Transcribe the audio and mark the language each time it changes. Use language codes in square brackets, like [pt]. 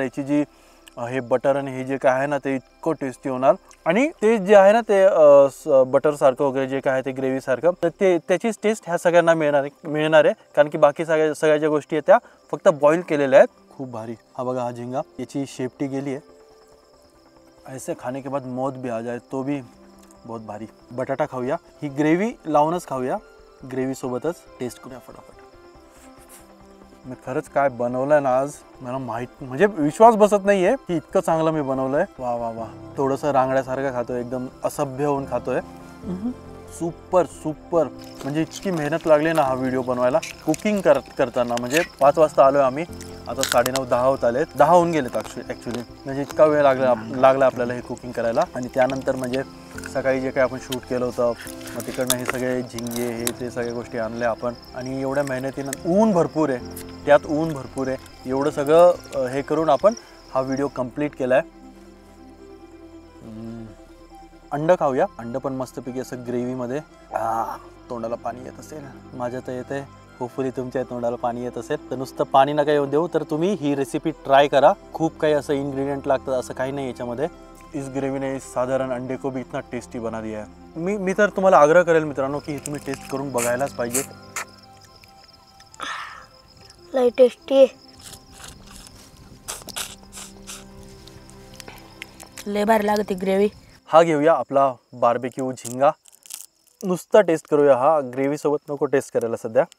[mr] याची जी हे बटर आणि हे जे काय आहे ना ते इतकं टेस्टी होणार. आणि ते जे आहे ना ते बटर सारखं वगैरे जे काय आहे ते ग्रेव्ही सारखं, तर ते त्याचीच टेस्ट ह्या सगळ्यांना मिळणार आहे, कारण की बाकी सगळ्या ज्या गोष्टी आहेत त्या फक्त बॉईल केलेल्या आहेत. खूप भारी. हा बघा हा झिंगा, याची शेपटी गेली आहे. [hi] ऐसे खाने के बाद मौत भी आ जाए तो भी बहुत भारी. [mr] बटाटा खाऊया, ही ग्रेव्ही लावूनच खाऊया, ग्रेव्ही सोबतच टेस्ट करूया फटाफट. मी खरंच काय बनवलंय ना आज, मला माहित म्हणजे विश्वास बसत नाहीये की इतकं चांगलं मी बनवलंय. वा वा वा. थोडंसं रांगड्यासारखं खातोय, एकदम असभ्य होऊन खातोय. Super super. म्हणजे इतकी मेहनत लागली ना हा व्हिडिओ बनवायला. कुकिंग करताना म्हणजे 5 वाजता आलोय आम्ही, आता 9:30-10 होत आलेत, 10 होऊन गेलेत ॲक्च्युली. म्हणजे इतका वेळ लागला आपल्याला हे कुकिंग करायला. आणि त्यानंतर म्हणजे सकाळी जे काही आपण शूट केलं होतं, मग तिकडनं हे सगळे झिंगे हे ते सगळ्या गोष्टी आणल्या आपण. आणि एवढ्या मेहनतीनं ऊन भरपूर आहे, त्यात ऊन भरपूर आहे, एवढं सगळं हे करून आपण हा व्हिडिओ कंप्लीट केला आहे. अंड खाऊया. अंड पण मस्तपैकी असं ग्रेव्हीमध्ये. तोंडाला पाणी येत असेल, माझ्या तर येते, होपफुली तुमच्या तोंडाला पाणी येत असेल. तर नुसतं पाणी नका येऊन देऊ, तर तुम्ही ही रेसिपी ट्राय करा. खूप काही असं इन्ग्रेडियंट लागतं असं काही नाही याच्यामध्ये. [hi] इस ग्रेवी ने साधारण अंडे को भी इतना टेस्टी बना दिया है. [mr] मी तर तुम्हाला आग्रह करेल मित्रांनो की तुम्ही टेस्ट करून बघायलाच पाहिजे. लय टेस्टी, लय भारी लागते ग्रेव्ही. हा घेऊया आपला बार्बेक्यू झिंगा. नुसता टेस्ट करूया हा, ग्रेव्ही सोबत नको टेस्ट करायला सध्या.